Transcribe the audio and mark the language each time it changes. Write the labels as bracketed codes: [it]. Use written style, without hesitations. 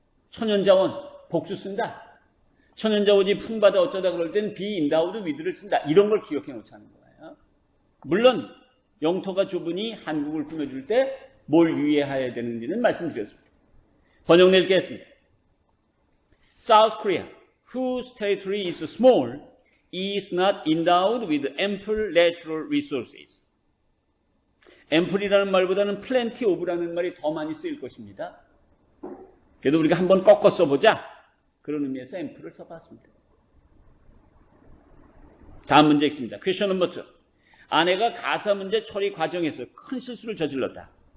[ko] 천연자원 복수 쓴다. 천연자원이 풍부하다 어쩌다 그럴 땐 be endowed with를 쓴다. 이런 걸 기억해 놓자는 거예요. 물론 영토가 좁으니 한국을 꾸며줄 때 뭘 유의해야 되는지는 말씀드렸습니다. 번역 낼게겠습니다. [en] South Korea, whose territory is small, is not endowed with ample natural resources. [ko] ample이라는 말보다는 plenty of라는 말이 더 많이 쓰일 것입니다. 그래도 우리가 한번 꺾어 써보자. 그런 의미에서 ample을 써봤습니다. 다음 문제 있습니다. [en] Question number 2. [ko] 아내가 가사 문제 처리 과정에서 큰 실수를 저질렀다.